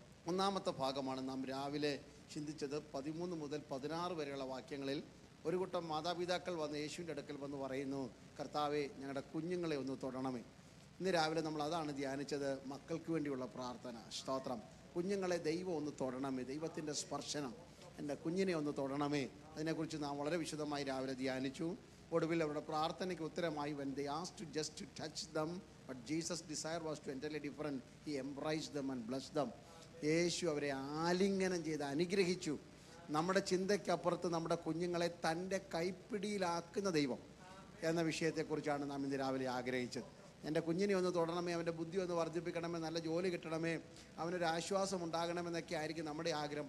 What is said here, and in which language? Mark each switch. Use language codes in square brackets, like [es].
[ml] ഒന്നാമത്തെ ഭാഗമാണ് നാം രാവിലെ ചിന്തിച്ചത്. 13 മുതൽ 16 വരെയുള്ള വാക്യങ്ങളിൽ ഒരു കൂട്ടം മാതാപിതാക്കൾ വന്ന് യേശുവിൻ്റെ അടുക്കൽ വന്ന് പറയുന്നു, കർത്താവേ, ഞങ്ങളുടെ കുഞ്ഞുങ്ങളെ ഒന്ന് തൊടണമേ. ഇന്ന് രാവിലെ നമ്മൾ അതാണ് ധ്യാനിച്ചത്, മക്കൾക്ക് വേണ്ടിയുള്ള പ്രാർത്ഥന. സ്തോത്രം. കുഞ്ഞുങ്ങളെ ദൈവം ഒന്ന് തൊടണമേ, ദൈവത്തിൻ്റെ സ്പർശനം എൻ്റെ കുഞ്ഞിനെ ഒന്ന് തൊടണമേ. അതിനെക്കുറിച്ച് നാം വളരെ വിശദമായി രാവിലെ ധ്യാനിച്ചു. ഒടുവിൽ അവരുടെ പ്രാർത്ഥനയ്ക്ക് ഉത്തരമായി, [en] when they asked just to touch them, but Jesus' desire was to entirely different. He embraced them and blessed them. [ml] യേശു അവരെ ആലിംഗനം ചെയ്ത് അനുഗ്രഹിച്ചു. നമ്മുടെ ചിന്തയ്ക്കപ്പുറത്ത് നമ്മുടെ കുഞ്ഞുങ്ങളെ തൻ്റെ കൈപ്പിടിയിലാക്കുന്ന ദൈവം എന്ന വിഷയത്തെക്കുറിച്ചാണ് നാം ഇന്ന് രാവിലെ ആഗ്രഹിച്ചത്. എൻ്റെ കുഞ്ഞിനെ ഒന്ന് തൊടണമേ, അവൻ്റെ ബുദ്ധി ഒന്ന് വർദ്ധിപ്പിക്കണമേ, നല്ല ജോലി കിട്ടണമേ, അവനൊരു ആശ്വാസം ഉണ്ടാകണമെന്നൊക്കെ ആയിരിക്കും നമ്മുടെ ആഗ്രഹം.